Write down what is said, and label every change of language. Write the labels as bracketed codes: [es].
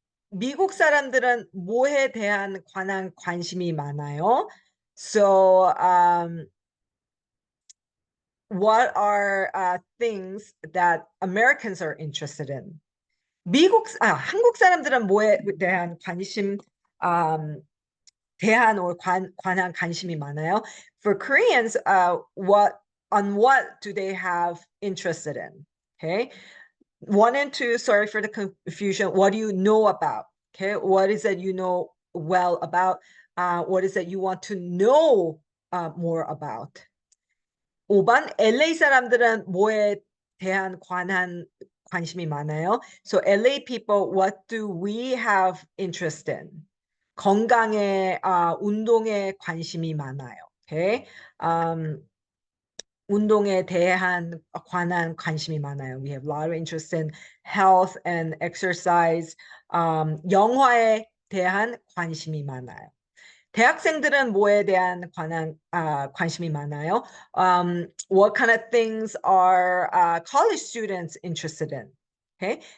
[ko] 미국 사람들은 뭐에 대한 관심이 많아요? [en] So what are things that Americans are interested in? [ko] 한국 사람들은 뭐에 대한 관심 대한 or 관한 관심이 많아요? [en] For Koreans, what do they have interested in? Okay. 1 and 2, sorry for the confusion. What do you know about? Okay, what is it you know well about? What is it you want to know more about? [ko] 5번, LA 사람들은 뭐에 대한 관심이 많아요? [en] So LA people, what do we have interest in? [ko] 건강에, 운동에 관심이 많아요. [en] Okay. [ko] 운동에 대한 관심이 많아요. [en] We have a lot of interest in health and exercise. [ko] 영화에 대한 관심이 많아요. 대학생들은 뭐에 대한 관심이 많아요? [en] What kind of things are college students interested in? Okay?